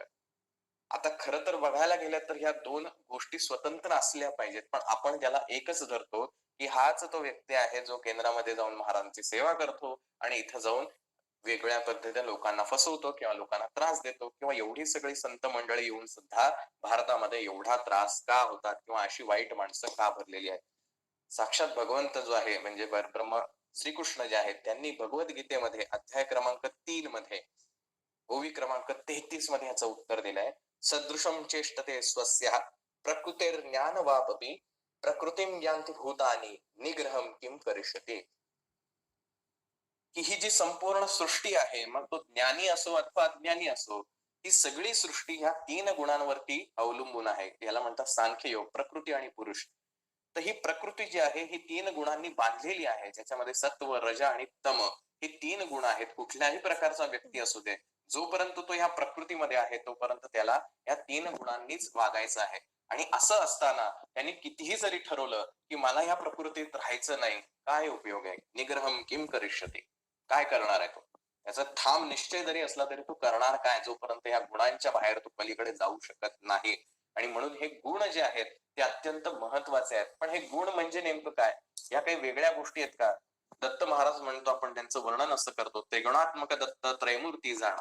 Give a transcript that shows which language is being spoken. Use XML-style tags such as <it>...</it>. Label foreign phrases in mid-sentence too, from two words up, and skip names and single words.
<mr>आता खरं तर बघायला गेलं तर ह्या दोन गोष्टी स्वतंत्र असल्या पाहिजेत, पण आपण त्याला एकच धरतो की हाच तो व्यक्ती आहे जो केंद्रामध्ये जाऊन महाराजांची सेवा करतो आणि इथं जाऊन वेगळ्या पद्धतीने लोकांना फसवतो किंवा लोकांना त्रास देतो, किंवा एवढी सगळी संत मंडळी येऊन सुद्धा भारतामध्ये एवढा त्रास का होतात किंवा अशी वाईट माणसं का भरलेली आहेत. साक्षात भगवंत जो आहे म्हणजे परब्रह्म श्रीकृष्ण जे आहेत, त्यांनी भगवद्गीतेमध्ये अध्याय क्रमांक 3 मध्ये ओवी क्रमांक 33 मध्ये याचं उत्तर दिलंय.</mr> <sa>सदृशम चेष्टते स्वस्या प्रकृतेर ज्ञान वापी प्रकृतीम ज्ञानती भूतानी निग्रहम किम करिष्यते.</sa> <mr>की ही जी संपूर्ण सृष्टी आहे, मग तो ज्ञानी असो अथवा अज्ञानी असो, ही सगळी सृष्टी ह्या 3 गुणांवरती अवलंबून आहे. याला म्हणतात सांख्य योग, प्रकृती आणि पुरुष. तर ही प्रकृती जी आहे ही 3 गुणांनी बांधलेली आहे, ज्याच्यामध्ये सत्व, रज आणि तम हे 3 गुण आहेत. कुठल्याही प्रकारचा व्यक्ती असू दे, जोपर्यंत तो ह्या प्रकृतीमध्ये आहे तोपर्यंत त्याला या 3 गुणांनीच वागायचं आहे. आणि असं असताना त्यांनी कितीही जरी ठरवलं की मला ह्या प्रकृतीत राहायचं नाही, काय उपयोग आहे?</mr> <sa>निग्रहम किम करिष्यते,</sa> <mr>काय करणार आहे तो? त्याचा ठाम निश्चय जरी असला तरी तो करणार काय, जोपर्यंत या गुणांच्या बाहेर तो पलीकडे जाऊ शकत नाही. आणि म्हणून हे गुण जे आहेत ते अत्यंत महत्वाचे आहेत. पण हे गुण म्हणजे नेमकं काय? या काही वेगळ्या गोष्टी आहेत का? दत्त महाराज म्हणतो, आपण त्यांचं वर्णन असं करतो, त्रिगुणात्मक दत्त त्रयमूर्ती जाणा.</mr>